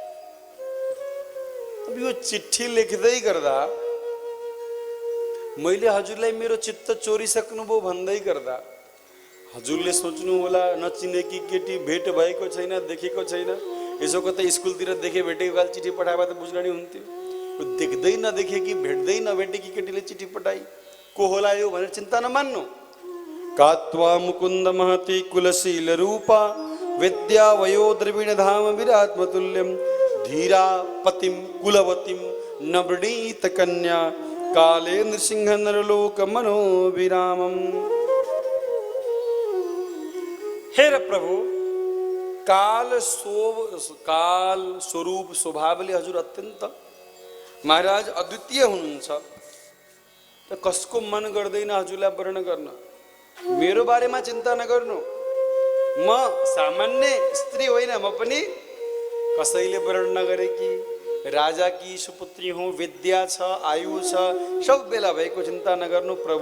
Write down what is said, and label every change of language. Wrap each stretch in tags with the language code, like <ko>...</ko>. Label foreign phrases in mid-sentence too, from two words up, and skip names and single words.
<ne>अब यो चिट्ठी लेख्दै गर्दा मैले हजुरलाई मेरो चित्त चोरिसक्नुभयो भन्दै गर्दा हजुरले सोच्नु होला नचिनेकी केटी भेट भएको छैन, देखेको छैन, यसो कतै स्कुलतिर देखे भेटेको बेला चिठी पठाए त बुझ्न नि हुन्थ्यो। देख्दै नदेखेकी भेट्दै नभेटेकी केटीले चिठी पठाई को होला यो भनेर चिन्ता नमान्नु।</ne> <sa>कात्वा मुकुन्द महति कुलशील रूपा विद्या वयो द्रविण धाम विरात्मतुल्यम धीरा पतिम कुलवतीम नवनीत कन्या काले नृसिंह नरलोक मनोविरामम।</sa> <ne>हे प्रभु, काल स्वरूप स्वभावले हजुर अत्यन्त महाराज अद्वितीय हुनुहुन्छ। त कसको मन गर्दैन हजुरलाई वर्ण गर्न। मेरो बारेमा चिन्ता नगर्नु। म सामान्य स्त्री होइन, म पनि कसैले वर्ण नगरेकी राजाकी सुपुत्री हुँ, विद्या छ, आयु छ, सब बेला भएको चिन्ता नगर्नु प्रभु।</ne>